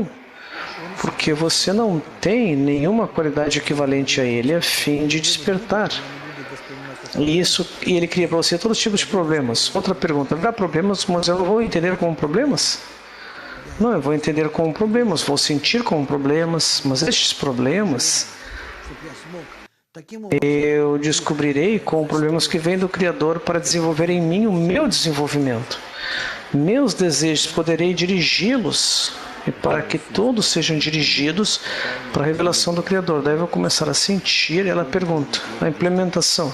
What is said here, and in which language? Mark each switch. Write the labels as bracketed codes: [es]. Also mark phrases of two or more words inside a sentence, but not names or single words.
[pt] Porque você não tem nenhuma qualidade equivalente a ele a fim de despertar. E ele cria para você todos os tipos de problemas. Outra pergunta, haverá problemas, mas eu não vou entender como problemas? Não, eu vou entender como problemas, vou sentir como problemas, mas estes problemas [ru] Чтобы я смог таким образом [pt] eu descobrirei como problemas que vêm do Criador para desenvolver em mim o meu desenvolvimento. Meus desejos, poderei dirigi-los e para que todos sejam dirigidos para a revelação do Criador. Daí eu vou começar a sentir, e ela pergunta, a implementação.